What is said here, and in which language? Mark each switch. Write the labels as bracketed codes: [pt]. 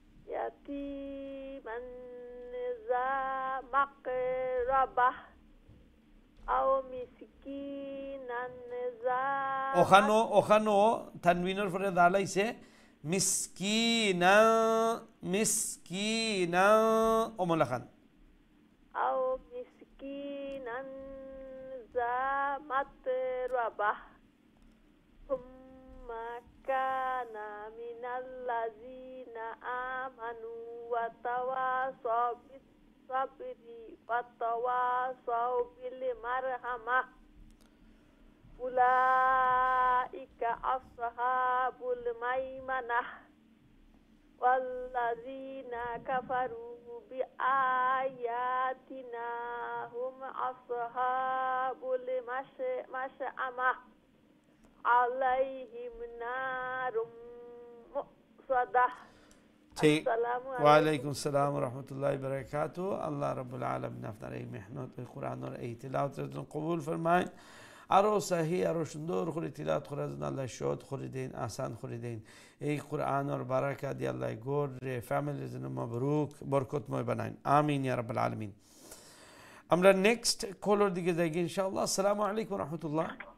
[ar] ইয়াতিমান যা মাকরাবা أو مسكينا ذا [bn] ওখানো তানবিনের পরে দাল আইছে মিসকিনা ওমলা খান [ar] أو مسكينا ذا متربة ثم كان من الذين آمنوا وتواصوا بالصبر وتواصوا بالمرحمة أولئك أصحاب الميمنة والذين كفروا بآياتنا هم أصحاب المشأمة عليهم نار مؤصدة [bn] ঠিক ওয়ালাইকুম আসসালাম ওয়া রাহমাতুল্লাহি ওয়া বারাকাতুহু আল্লাহ রাব্বুল আলামিন আপনার এই মেহনত কোরআনের এই তিলাওয়াতের জন্য কবুল ফরমায় আরো সহি আরো সুন্দর করে তিলাওয়াত করার জন্য আল্লাহ সহজ করে দেন আসান করে দেন এই কোরআনের বারাকা দিয়ে আল্লাহ গোর ফ্যামিলির জন্য মাবরুক বরকতময় বানান আমিন ইয়া রাব্বুল আলামিন আমরা নেক্সট কলার দিকে যাই ইনশাআল্লাহ আসসালামু আলাইকুম ওয়া রাহমাতুল্লাহ